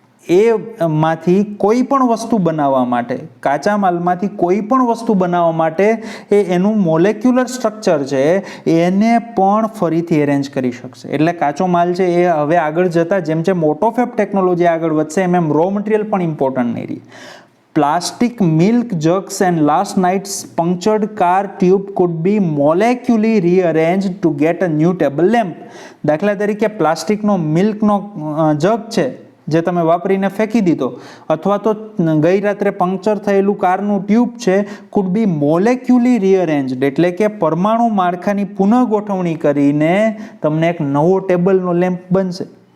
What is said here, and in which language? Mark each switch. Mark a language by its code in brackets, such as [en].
[gu] એમાંથી કોઈ પણ વસ્તુ બનાવવા માટે, કાચા માલમાંથી કોઈ પણ વસ્તુ બનાવવા માટે એનું મોલેક્યુલર સ્ટ્રક્ચર છે એને પણ ફરીથી એરેન્જ કરી શકશે. એટલે કાચો માલ છે એ હવે આગળ જતાં જેમ જેમ ઓટોફેબ ટેકનોલોજી આગળ વધશે એમ રો મટીરિયલ પણ ઇમ્પોર્ટન્ટ નહીં રહે. [en] Plastic milk jugs and last night's punctured car tube could be molecularly rearranged to get a new table lamp. [gu] દાખલા તરીકે પ્લાસ્ટિકનો મિલ્કનો જગ છે જે તમે વાપરીને ફેંકી દીધો, અથવા તો ગઈ રાત્રે પંક્ચર થયેલું કારનું ટ્યુબ છે, [en] could be molecularly rearranged, [gu] એટલે કે પરમાણુ માળખાની પુનઃગોઠવણી કરીને તમને એક નવો ટેબલનો લેમ્પ બનશે.